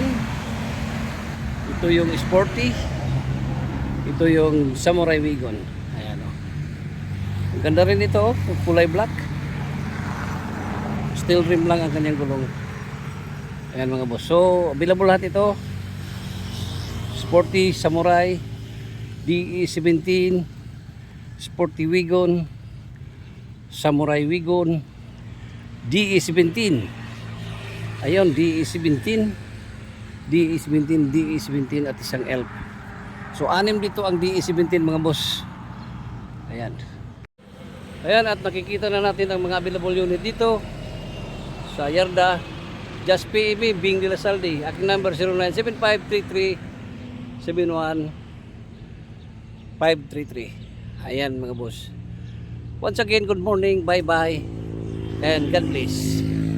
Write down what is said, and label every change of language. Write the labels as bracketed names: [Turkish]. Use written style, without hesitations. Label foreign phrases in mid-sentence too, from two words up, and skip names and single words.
[Filipino] Ito yung sporty. Ito yung Samurai Wagon. Ayan o. Ang ganda rin ito, kulay black. [English] Steel rim [Filipino] lang ang kanyang gulong. Ayan mga boss. [English] So available [Filipino] lahat ito. Sporty, Samurai, DE17, Sporty Wagon, Samurai Wagon, DE17. Ayun, DE17, DE17, DE17 at isang ELF. So anim dito ang DE17 mga boss. Ayan. Ayan, at nakikita na natin ang mga [English] available unit [Filipino] dito. sa Yarda, Just PEB, Bing de la Saldi. Aking number 097533-71533. Ayan mga boss. [English] Once again, good morning, bye bye, and God bless.